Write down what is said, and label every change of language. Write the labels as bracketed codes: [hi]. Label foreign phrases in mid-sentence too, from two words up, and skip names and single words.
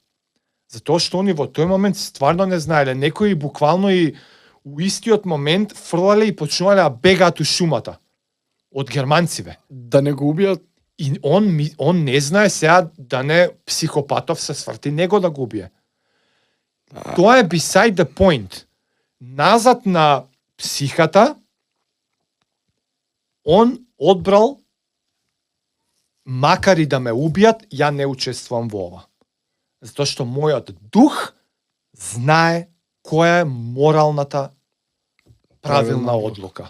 [mk] Затоа што они во тој момент стварно не знаеле, некои буквално и у истиот момент фрлале и почнувале да бегаат у шумата од германциве. Да не го убијат. И он не знае сега да не психопатов се сврти него да го убие. [en] Тоа е beside the point. [mk] Назад на психата, он одбрал, макар и да ме убијат, ја не учествувам во ова. Затоа што мојот дух знае која е моралната правилна одлука.